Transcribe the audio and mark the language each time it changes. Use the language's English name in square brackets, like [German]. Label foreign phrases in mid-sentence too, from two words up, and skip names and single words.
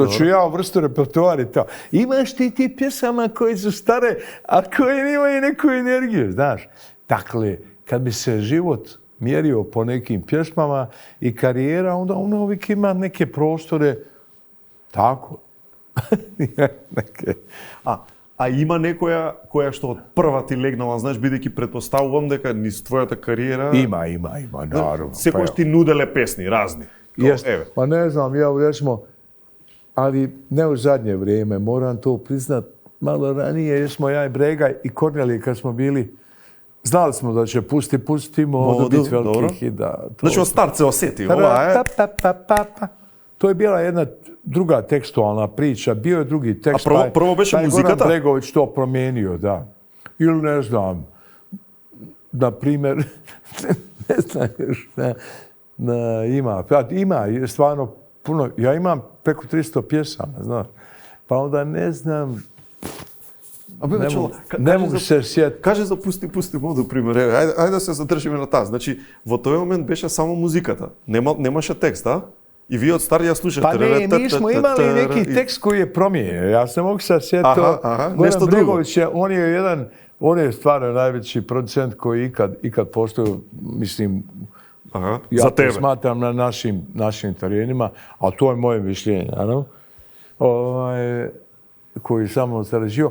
[Serbian] ću ja uvrstu repertoar i to. Imaš ti pjesama koje su stare, a koje imaju neku energiju, znaš. Dakle, kad bi se život mjerio po nekim pjesmama i karijera, onda ona uvijek ima neke prostore tako. [Macedonian] А има некоја која што од прва ти легнала, знаеш, бидејќи претпоставувам дека низ твојата кариера... [Serbian] Ima, naravno. [Macedonian] Секојаш ти нуделе песни, разни. [Serbian] Pa ne znam, ja recimo, ali ne u zadnje vrijeme, moram to priznat, malo ranije, jer smo ja i Brega i Kornelije kad smo bili, znali smo da će pustimo, da biti veliki hit. Znači, od start se osjeti, ova je... To je bila jedna druga tekstualna priča, bio je drugi tekst. [Macedonian] А прво беше музиката? [Serbian] Goran Bregović to promijenio, da. Ili ne znam, na primjer, ne znam još, ima stvarno puno, ja imam preko 300 pjesama, znaš, pa onda ne znam, ne mogu se sjetiti. [Macedonian] Каже за пусти моду пример. Ајде да се задржиме на таа. Значи, во тој момент беше само музиката. Немаше текст, а? И вие од старија слушате. [Serbian] Pa ne, mi smo imali neki tekst koji je promijenjen. Ja se mogu sad sjetiti. Nešto drugo. Bregović on je stvarno najveći producent koji ikad postoji, mislim, ja za to tebe. smatram na našim terenima, a to je moje mišljenje, naravno, koji samo sarađivao.